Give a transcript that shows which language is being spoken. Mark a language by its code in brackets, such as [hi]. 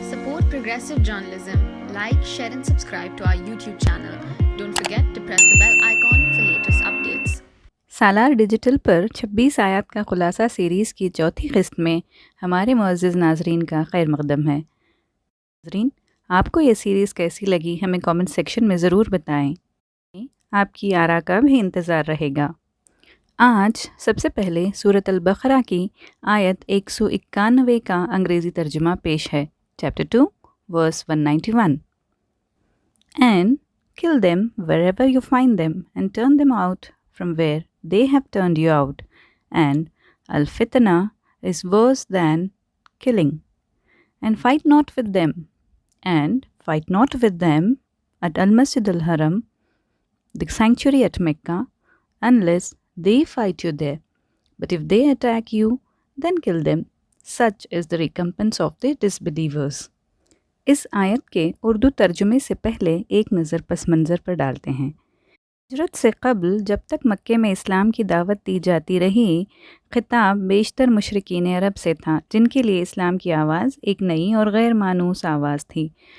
[en] support progressive journalism, like, share and subscribe to our YouTube channel. Don't forget to press the bell icon for latest updates. [hi] Salaar digital पर 26 आयत का खुलासा series की चौथी किस्त में हमारे मुअज़्ज़िज़ नाज़रीन का खैर मक़दम है। नाज़रीन, आपको ये सीरीज़ कैसी लगी हमें कमेंट सेक्शन में ज़रूर बताएं। आपकी आरा का भी इंतज़ार रहेगा। आज सबसे पहले सूरत अल-बक़रा की आयत 191 का अंग्रेज़ी तर्जुमा पेश है। [en] Chapter 2 verse 191। And kill them wherever you find them and turn them out from where they have turned you out. And al-fitna is worse than killing. And fight not with them. And fight not with them at al-Masjid al-Haram, the sanctuary at Mecca, unless they fight you there. But if they attack you, then kill them. Such is the recompense of the disbelievers. [hi] इस आयत के उर्दू तर्जुमे से पहले एक नज़र पस मंज़र पर डालते हैं। हिजरत से क़ब्ल जब तक मक्के में इस्लाम की दावत दी जाती रही, ख़िताब बेशतर मुशरिकीन अरब से था, जिनके लिए इस्लाम की आवाज़ एक नई और गैर मानूस आवाज़ थी।